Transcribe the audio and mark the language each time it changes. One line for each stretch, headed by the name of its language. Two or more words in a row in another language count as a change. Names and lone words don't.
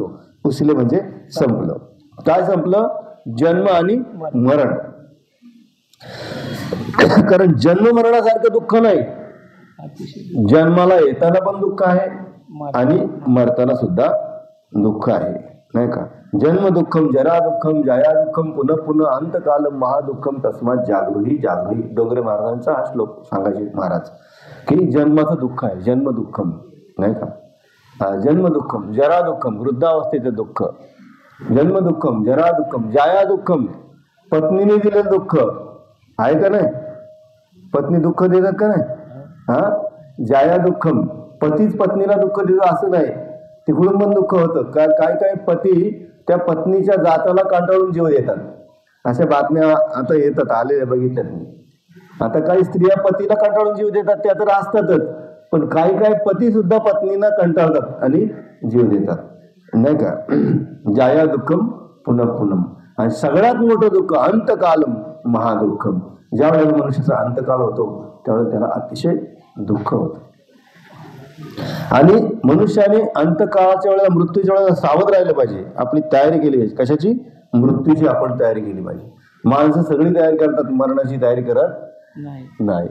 Marathi: पुसिले म्हणजे संपलं. काय संपलं? जन्म आणि मरण. कारण जन्म मरणासारखं दुःख नाही. जन्माला येताना पण दुःख आहे आणि मरताना सुद्धा दुःख आहे, नाही का?
Sanskrit: जन्म दुःखम जरा दुःखम जाया दुःखम पुनः पुनः अंतकालम महादुःखम तस्मात जागृही जागृही.
Marathi: डोंगरे महाराजांचा हा श्लोक सांगायचे महाराज की जन्माचं दुःख आहे,
Sanskrit: जन्म दुःखम,
Marathi: नाही का?
Sanskrit: जन्म दुःखम जरा दुःखम
Marathi: वृद्धावस्थेचं दुःख.
Sanskrit: जन्म दुःखम जरा दुःखम जाया दुःखम.
Marathi: पत्नीने दिलेलं दुःख आहे का नाही? पत्नी दुःख देतात का नाही?
Sanskrit: जाया दुःखम.
Marathi: पतीच पत्नीला दुःख देतो असं नाही, तिकडून पण दुःख होतं. काय काय पती त्या पत्नीच्या जाचाला कंटाळून जीव देतात. अशा बातम्या आता येतात, आलेल्या बघितल्यात मी. आता काही स्त्रिया पतीला कंटाळून जीव देतात, त्या तर असतातच. पण काही पती सुद्धा पत्नीला कंटाळतात आणि जीव देतात, नाही का?
Sanskrit: जाया दुःखम पुनः पुनम.
Marathi: आणि सगळ्यात मोठं दुःख
Sanskrit: अंतकालम महादुःखम.
Marathi: ज्या वेळेला मनुष्याचा अंतकाल होतो त्यावेळेला त्याला अतिशय दुःख होतं. आणि मनुष्याने अंतकाळाच्या वेळेला, मृत्यूच्या वेळेला सावध राहिलं पाहिजे. आपली तयारी केली पाहिजे. कशाची? मृत्यूची आपण तयारी केली पाहिजे. माणसं सगळी तयारी करतात, मरणाची तयारी करत नाही.